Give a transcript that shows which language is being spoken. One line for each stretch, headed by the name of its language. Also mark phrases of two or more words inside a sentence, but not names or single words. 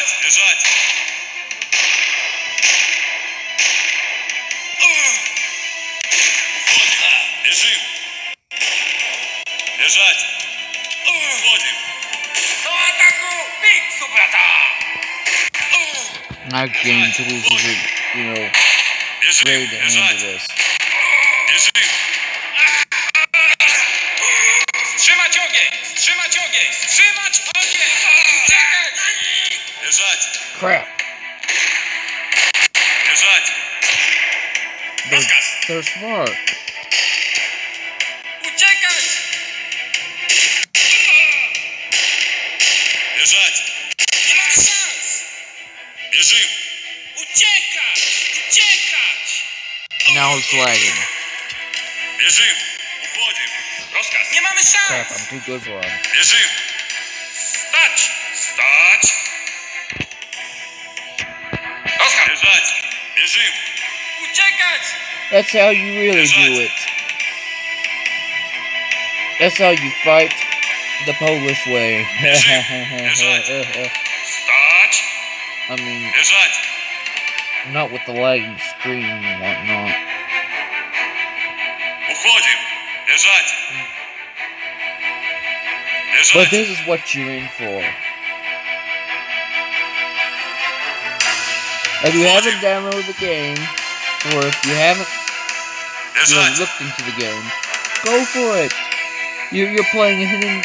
Russian: Бежать! Бежим! Бежать! Уходим!
Polish: Do ataku! Big brata!
English: Not getting tools is, you know,
Russian: Бежим!
English: ready to handle
Russian: Бежать!
English: this.
Russian: Бежим!
Polish: Wstrzymać ogień! Wstrzymać ogień! Wstrzymać ogień! Uciekać!
Russian: Бежать!
English: Crap.
Russian: Бежать!
English: They're smart.
Polish: Uciekać!
Russian: Бежать!
Polish: Nie mamy szans!
Russian: Бежим!
Polish: Uciekać! Uciekać!
English: Now it's lagging.
Russian: Бежим! Уходим!
Polish: Rozkaz! Nie mamy
English: Crap,
Polish: szans!
English: I'm too good for him.
Russian: Бежим!
Polish: Stać! Stać! Rozkaz!
Russian: Бежать! Бежим!
Polish: Uciekać!
English: That's how you really do it. That's how you fight the Polish way.
Polish: Stać!
English: I mean,
Russian: Бежать!
English: not with the lagging screen and whatnot.
Russian: Уходим! Бежать!
English: But
Russian: Бежать!
English: this is what you're in for. If you haven't downloaded the game, or if you haven't
Russian: Бежать!
English: looked into the game, go for it. You're playing a hidden.